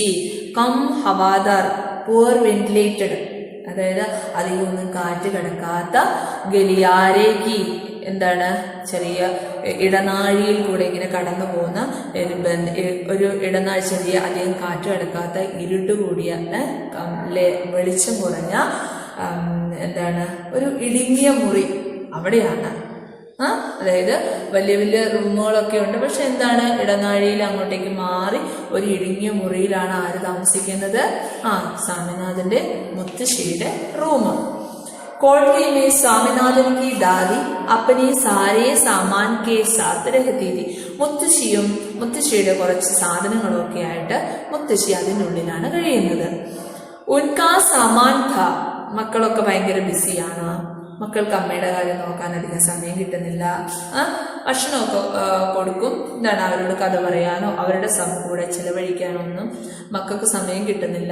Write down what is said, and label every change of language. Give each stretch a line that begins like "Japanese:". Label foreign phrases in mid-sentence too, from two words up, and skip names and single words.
Hindi: कम हवादार,
Malayalam: പുവർ വെന്റിലേറ്റഡ്, അതായത് അധികം ഒന്നും കാറ്റ് കിടക്കാത്ത, ഗലിയാരേക്ക് എന്താണ്, ചെറിയ ഇടനാഴിയിൽ കൂടെ ഇങ്ങനെ കടന്നു പോകുന്ന ഒരു ഇടനാഴി, ചെറിയ അധികം കാറ്റ് കിടക്കാത്ത ഇരുട്ട് കൂടിയ വെളിച്ചം കുറഞ്ഞ എന്താണ് ഒരു ഇടുങ്ങിയ മുറി അവിടെയാണ്. അതായത് വലിയ വലിയ റൂമുകളൊക്കെ ഉണ്ട്, പക്ഷെ എന്താണ്, ഇടനാഴിയിൽ അങ്ങോട്ടേക്ക് മാറി ഒരു ഇടുങ്ങിയ മുറിയിലാണ് ആര് താമസിക്കുന്നത്? സ്വാമിനാഥന്റെ മുത്തശ്ശിയുടെ റൂം.
Hindi: कोठरी में स्वामीनाथन की दादी अपने सारे सामान के साथ रहती थी.
Malayalam: മുത്തശ്ശിയുടെ കുറച്ച് സാധനങ്ങളൊക്കെ ആയിട്ട് മുത്തശ്ശി അതിനുള്ളിലാണ് കഴിയുന്നത്.
Hindi: उनका सामान था,
Malayalam: മക്കളൊക്കെ ഭയങ്കര ബിസിയാണ്. മക്കൾക്ക് അമ്മയുടെ കാര്യം നോക്കാൻ അധികം സമയം കിട്ടുന്നില്ല. ഭക്ഷണമൊക്കെ കൊടുക്കും, എന്താണ്, അവരോട് കഥ പറയാനോ അവരുടെ കൂടെ ചിലവഴിക്കാനോ ഒന്നും മക്കൾക്ക് സമയം കിട്ടുന്നില്ല.